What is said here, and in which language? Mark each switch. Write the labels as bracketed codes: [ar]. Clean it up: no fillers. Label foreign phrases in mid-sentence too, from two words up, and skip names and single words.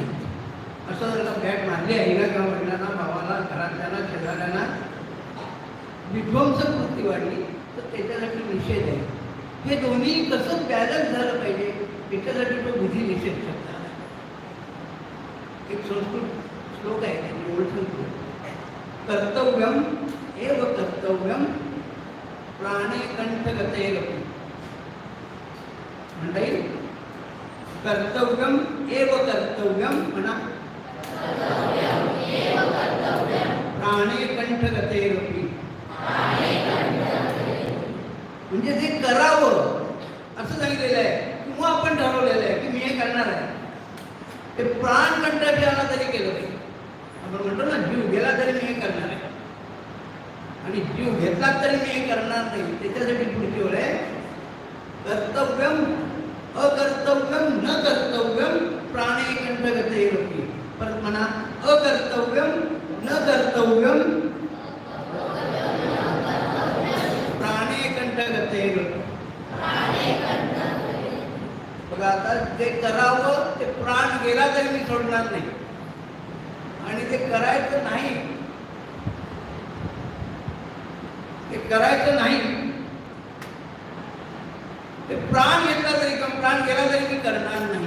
[mr] असं जर का बॅट मारली आईला किंवा वडिलांना, भावाला, घरातल्यांना, शेजाऱ्यांना विध्वंसक वृत्ती वाढली तर त्याच्यासाठी निषेध आहे. हे दोन्ही कसं बॅलन्स झालं पाहिजे त्याच्यासाठी तो विधी निषेध शब्द आला. एक संस्कृत श्लोक आहे, त्यांनी ओळखतो. [sa] कर्तव्यम एव कर्तव्यम प्राणे कंठगतेरपि [mr] म्हणता येईल. [sa] कर्तव्यम एव कर्तव्यम म्हणा. प्राणे कंठगतेरपि. [mr] म्हणजे जे करावं असं सांगितलेलं आहे किंवा आपण ठरवलेलं आहे की मी हे करणार आहे, ते प्राण कंठात आला तरी केलं पाहिजे. आपण म्हणतो ना, जीव गेला तरी मी हे करणार आहे, आणि जीव घेतला तरी मी हे करणार नाही. त्याच्यासाठी पुढची ओळ आहे [sa] कर्तव्यम अकर्तव्यम न कर्तव्यम प्राणे कंठगतेरपि. [mr] परत म्हणा, [sa] अकर्तव्यम न कर्तव्यम प्राणे कंठगतेरपि. [mr] बघा, आता जे करावं ते प्राण गेला तरी मी सोडणार नाही, आणि ते करायचं नाही, ते करायचं नाही, ते प्राण घेतला तरी किंवा प्राण गेला तरी मी करणार नाही.